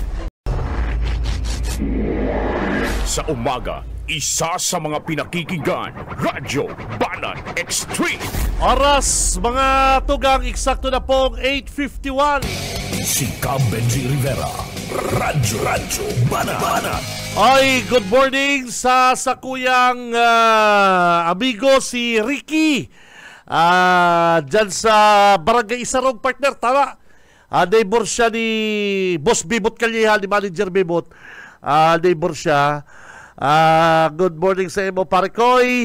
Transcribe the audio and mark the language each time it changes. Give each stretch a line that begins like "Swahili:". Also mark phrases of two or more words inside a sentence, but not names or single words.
Filipino: Sa umaga, isa sa mga pinakikinggan, Radyo Banat Extreme. Oras, mga tugang, eksakto na pong 8:51. Si Benji Rivera, Radyo Banat. Ay,
English: good morning
Bikol: sa sakuyang amigo si Ricky. Dyan sa Barangay Isarong partner, tama.
Filipino: Neighbor siya ni Boss Bibot Kalyehan, ni Manager Bibot. Neighbor siya.
English: Good morning
Bikol: sa imo, pare Koy.